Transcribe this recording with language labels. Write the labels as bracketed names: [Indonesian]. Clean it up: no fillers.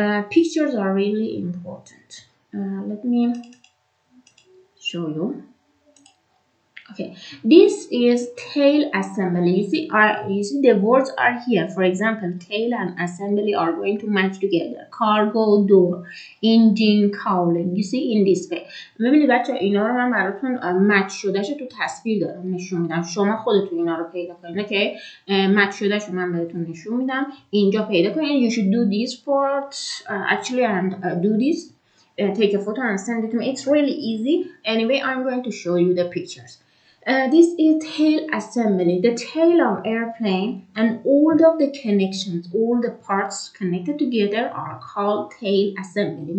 [English] Pictures are really important. Let me show you. Okay, this is tail assembly. You see the words are here. For example, tail and assembly are going to match together. Cargo door, engine cowling. You see in this way. [Persian] ببینید بچه اینا رو من براتون مچ شدهشو تو تصویر دارم نشون میدم. شما خودتون اینا رو پیدا کنید. که مچ شدهشو من بهتون نشون میدم. اینجا پیدا کنید. [English] You should do this part actually and do this. Take a photo and send it to me. It's really easy. Anyway, I'm going to show you the pictures. This is tail assembly, the tail of airplane, and all of the connections, all the parts connected together are called tail assembly.